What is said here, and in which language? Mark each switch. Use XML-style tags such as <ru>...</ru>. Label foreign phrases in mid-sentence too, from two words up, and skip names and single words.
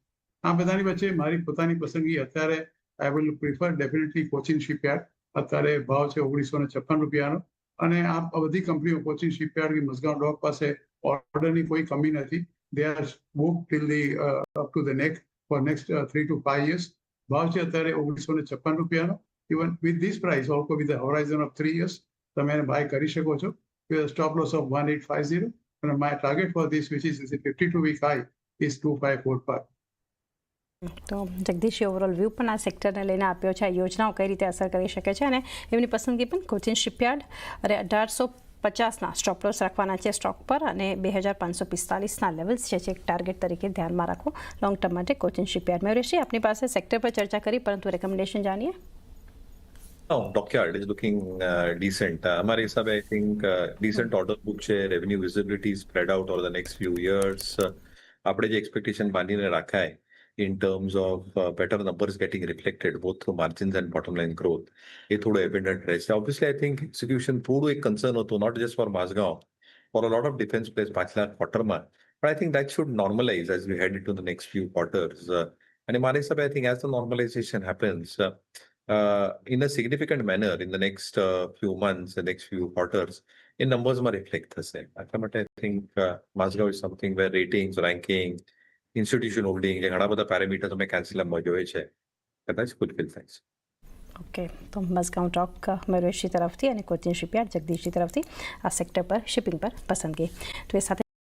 <gu>આ બધાની વચ્ચે મારી પોતાની પસંદગી અત્યારે</gu> <en>I will prefer definitely</en> <gu>કોચિન શિપયાર્ડ. અત્યારે ભાવ છે 1956 રૂપિયાનો, અને આ બધી કંપનીઓ કોચિન શિપયાર્ડ મઝગાંવ ડોક પાસે ઓર્ડરની કોઈ કમી નથી.</gu> <en>They are book till the up to the neck for next 3 to 5 years.</en> <gu>ભાવ છે અત્યારે 1956 રૂપિયાનો.</gu> <en>Even with this price also with the horizon of 3 years</en> <gu>તમે એને બાય કરી શકો છો</gu> <en>with a stop loss of 1850, and my target for this, which is a 52-week high, is 2545.</en> <gu>તો જગદીશે</gu> <en>overall view</en> <gu>પણ આ સેક્ટરને લઈને આપ્યો છે. આ યોજનાઓ કઈ રીતે અસર કરી શકે છે, અને એમની પસંદગી પણ કોચિન શિપયાર્ડ અને 1850ના</gu> <en>stop loss</en> <gu>રાખવાના છે સ્ટોક પર, અને 2545ના લેવલ્સ છે એક ટાર્ગેટ તરીકે ધ્યાનમાં રાખો</gu> <en>long term</en> <gu>માટે કોચિન શિપયાર્ડ. મયુરેશજી, આપની પાસે સેક્ટર પર ચર્ચા કરી, પરંતુ રેકમેન્ડેશન જાણીએ.</gu> <en>No, Dockyard is looking decent.</en> <hi>हमारे हिसाब</hi> <en>I think decent order book છે, revenue visibility spread out over the next few years.</en> <gu>આપણે જે expectation બાંધીને રાખાય</gu> <en>in terms of better numbers getting reflected both through margins and bottom line growth,</en> <gu>એ થોડું evident રહેશે.</gu> <en>Obviously, I think execution</en> <gu>થોડું એક concern હતું,</gu> <en>not just for Mazgaon, for a lot of defense players</en> <gu>પાછલા ક્વાર્ટરમાં.</gu> <en>But I think that should normalize as we head into the next few quarters.</en> <gu>અને મારા હિસાબે</gu> <en>I think as the normalization happens, in a significant manner in the next few months, the next few quarters, in numbers</en> <gu>માં reflect થશે. એટલા માટે</gu> <en>I think Mazgaon is something where ratings, ranking, institution holding,</en> <gu>જે ઘણા બધા પેરામીટર તમે કેલ્સ્યુલમમાં જોઈએ છે, કદાચ ફૂલફિલ થાય છે. ઓકે, તો મઝગાંવ ડોક મયુરેશજી તરફથી અને કોચિન શિપયાર્ડ જગદીશજી તરફથી આ સેક્ટર પર શિપિંગ પર પસંદગી. તો એ સાથે</gu>